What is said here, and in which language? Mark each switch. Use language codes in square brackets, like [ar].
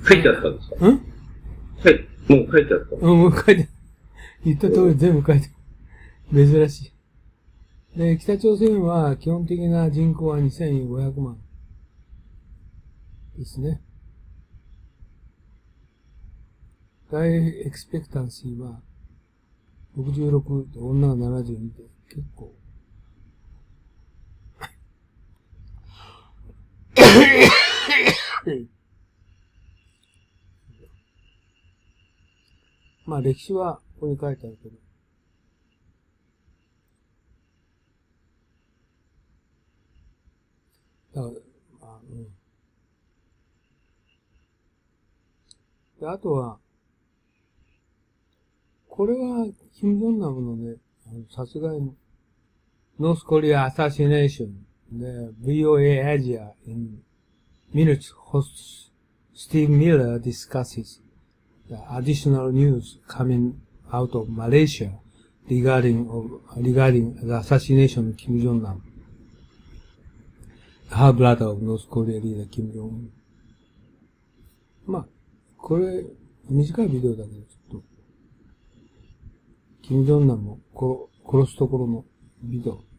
[ja] 書いてあったんですか？もう書いてあった。もう書いてある。言った通り全部書いてある。珍しい。で、北朝鮮は基本的な人口は2500万ですね。ライフエクスペクタンシーは66で女が72で結構まあ歴史はここに書いてあるけど、だから、で、あとは、これは、キム・ジョンナムのね、殺害の、 [en] North Korea assassination, the VOA Asia in minutes host Steve Miller discusses the additional news coming out of Malaysia regarding the assassination of Kim Jong-nam, half brother of North Korea leader Kim Jong-un. [ja] まあ、これ、短いビデオだけど、ちょっと、キム・ジョンナムを殺すところのビデオ。